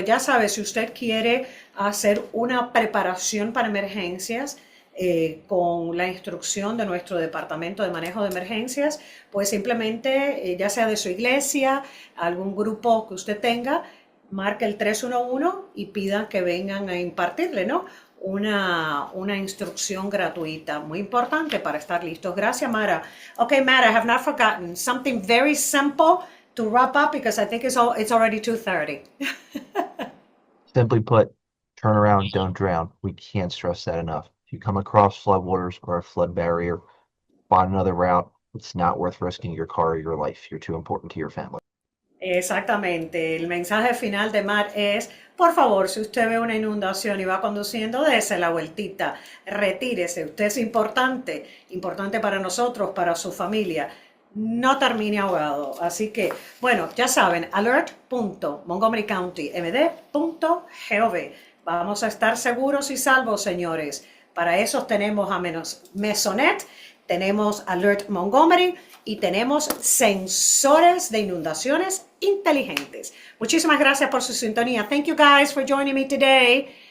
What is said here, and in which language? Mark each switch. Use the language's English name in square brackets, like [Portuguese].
[Spanish] Ya sabe, si usted quiere hacer una preparación para emergencias con la instrucción de nuestro Departamento de Manejo de Emergencias, pues simplemente, ya sea de su iglesia, algún grupo que usted tenga, marque el 311 y pida que vengan a impartirle, ¿no? Una instrucción gratuita, muy importante para estar listos. Gracias, Mara. [English] Okay, Mara, I have not forgotten. Something very simple to wrap up because I think it's already 2:30. Simply put, turn around, don't drown. We can't stress that enough. If you come across floodwaters or a flood barrier, find another route. It's not worth risking your car or your life. You're too important to your family. [Spanish] Exactamente. El mensaje final de Matt es, por favor, si usted ve una inundación y va conduciendo, dése la vueltita, retírese. Usted es importante, importante para nosotros, para su familia. No termine ahogado. Así que, bueno, ya saben, alert.montgomerycountymd.gov. Vamos a estar seguros y salvos, señores. Para eso tenemos a Mesonet, tenemos Alert Montgomery y tenemos sensores de inundaciones inteligentes. Muchísimas gracias por su sintonía. [English] Thank you guys for joining me today.